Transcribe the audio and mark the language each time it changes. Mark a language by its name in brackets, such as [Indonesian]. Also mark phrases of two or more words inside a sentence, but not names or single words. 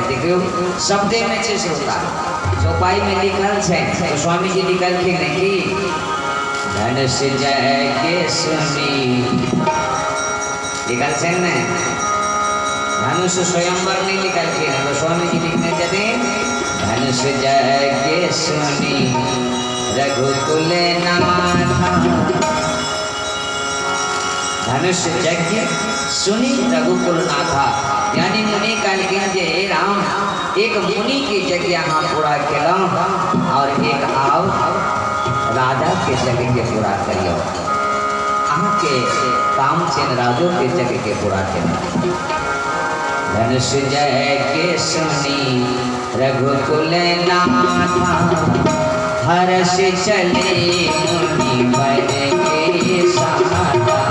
[Maithili] देखियो शब्द में छे श्रोता चौपाई में लिखल है, तो स्वामी जी लिखलखिन कि [Awadhi] धनुष जय के सुनी, [Maithili] लिखल है न धनुष स्वयंवर नहीं लिखलखिन, तो स्वामी जी लिखने छथिन [Awadhi] धनुष जय के सुनी रघुकुल नाथा। धनुष यज्ञ सुनी रघुकुल नाथा, [Maithili] यानी मुनि कहलखिन जे राम एक मुनि के यज्ञ यहाँ पूरा केलौं और एक आओ राजा के यज्ञ के पूरा करियो। अहाँ के काम छेन राजो के यज्ञ के पूरा केलौं। [Awadhi] धनुष जय के सुनी रघुकुल नाथा, हर्ष चले मुनि बर के साथा।